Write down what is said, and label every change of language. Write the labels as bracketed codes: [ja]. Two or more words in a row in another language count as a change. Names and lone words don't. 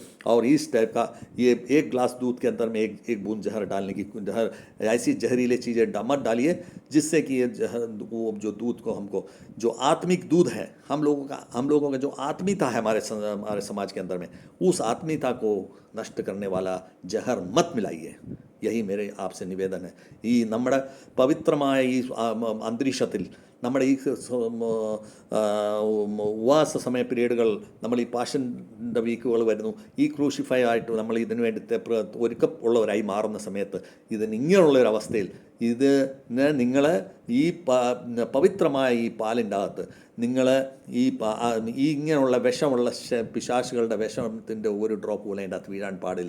[hi] और इस टाइप का ये 1 ग्लास दूध के अंदर में एक बूंद जहर डालने की, ऐसी जहरीले चीज़ें मत डालिए जिससे कि ये जहर जो दूध को हमको जो आत्मिक दूध है हम लोगों का जो आत्मीयता है हमारे समाज के अंदर में, उस आत्मीयता को नष्ट करने वाला जहर मत मिलाइए. यही मेरे आपसे निवेदन है. [ml] ഈ നമ്മുടെ പവിത്രമായ ഈ അന്തരീക്ഷത്തിൽ നമ്മുടെ ഈ ഉപവാസ സമയ പീരീഡുകൾ, നമ്മൾ ഈ പാഷൻ്റെ വീക്കുകൾ വരുന്നു, ഈ ക്രൂഷിഫൈ ആയിട്ട് നമ്മൾ ഇതിനു വേണ്ടി ഒരുക്കമുള്ളവരായി മാറുന്ന സമയത്ത് ഇങ്ങനെയുള്ളൊരവസ്ഥയിൽ നിങ്ങൾ ഈ പവിത്രമായ ഈ പാലിൻ്റെ അകത്ത് നിങ്ങൾ ഈ ഇങ്ങനെയുള്ള വിഷമുള്ള പിശാചുകളുടെ വിഷത്തിൻ്റെ ഒരു ഡ്രോപ്പ് പോലും അതിൻ്റെ അകത്ത് വീഴാൻ പാടില്ല.